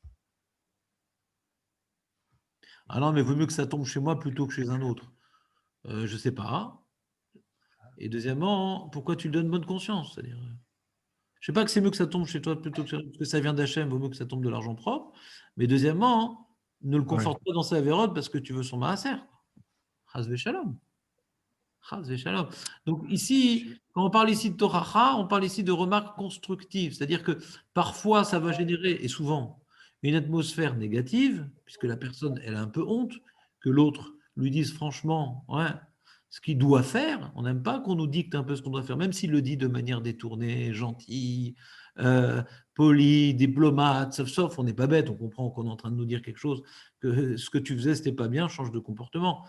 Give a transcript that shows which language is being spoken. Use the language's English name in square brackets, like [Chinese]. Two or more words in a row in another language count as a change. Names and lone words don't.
[French] Ah non, mais vaut mieux que ça tombe chez moi plutôt que chez un autre. Je sais pas. Et deuxièmement, pourquoi tu le donnes bonne conscience? C'est-à-dire, je sais pas que c'est mieux que ça tombe chez toi plutôt que ça vient d'Hachem, vaut mieux que ça tombe de l'argent propre. Mais deuxièmement, ne le conforte pas dans sa vérote parce que tu veux son maaser. [Hebrew] חס ושלום. חס ושלום. [French] Donc ici, quand on parle ici de Toracha, on parle ici de remarques constructives. C'est-à-dire que parfois, ça va générer, et souvent, une atmosphère négative, puisque la personne, elle a un peu honte, que l'autre lui dise franchement, ouais, ce qu'il doit faire. On n'aime pas qu'on nous dicte un peu ce qu'on doit faire, même s'il le dit de manière détournée, gentille, poli, diplomate, sauf on n'est pas bête, on comprend qu'on est en train de nous dire quelque chose, que ce que tu faisais, c'était pas bien, change de comportement.